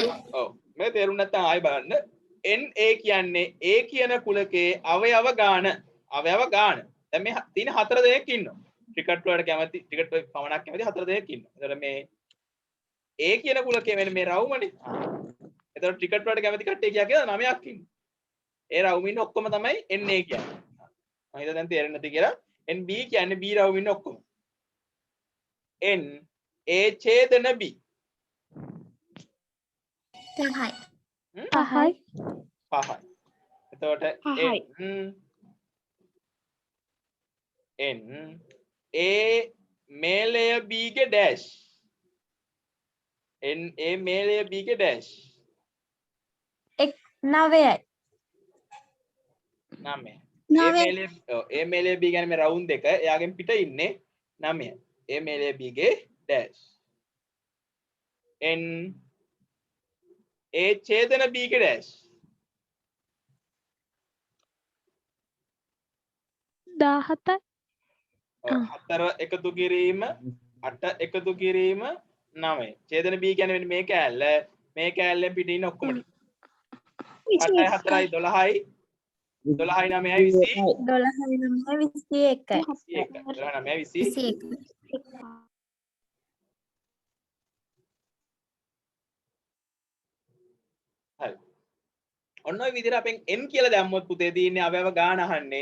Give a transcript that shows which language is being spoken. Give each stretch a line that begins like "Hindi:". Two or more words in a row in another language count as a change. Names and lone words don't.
Sinhala: ඔව් මේ තේරුම් නැත්නම් ආයෙ බලන්න NA කියන්නේ A කියන කුලකේ අවයව ගාන දැන් මේ තියෙන 4 දෙනෙක් ඉන්නවා ක්‍රිකට් වලට කැමති ක්‍රිකට් වල පමණක් කැමති 4 දෙනෙක් ඉන්නවා එතකොට මේ A කියන කුලකේ මෙන්න මේ රවුමනේ එතකොට ක්‍රිකට් වලට කැමති කට්ටිය කියලා 9ක් ඉන්නවා ඒ රවුම ඉන්න ඔක්කොම තමයි NA කියන්නේ මම හිතා දැන් තේරෙන්නේ නැති කියලා NB කියන්නේ B රවුම ඉන්න ඔක්කොම N A ඡේදන B 5යි. 5යි 5යි. එතකොට පහයි. n a මේලය b ගේ dash n a මේලය b ගේ dash 9යි. 9 9යි. a මේලය b කියන්නේ මේ රවුන්ඩ් එක එයාගෙන් පිට ඉන්නේ 9 a මේලය b ගේ dash n a ඡේදන b ගේ dash 17යි 4 එකතු කිරීම 8 එකතු කිරීම 9 ඡේදන b කියන්නේ මෙන්න මේ කෑල්ලෙන් පිට ඉන්න ඔක්කොම ටික 8යි 4යි 12යි 12යි 9යි 20 හරි ඔන්න ඔය විදිහට අපෙන් n කියලා දැම්මොත් පුතේ තියෙන්නේ අවයව ගාන අහන්නේ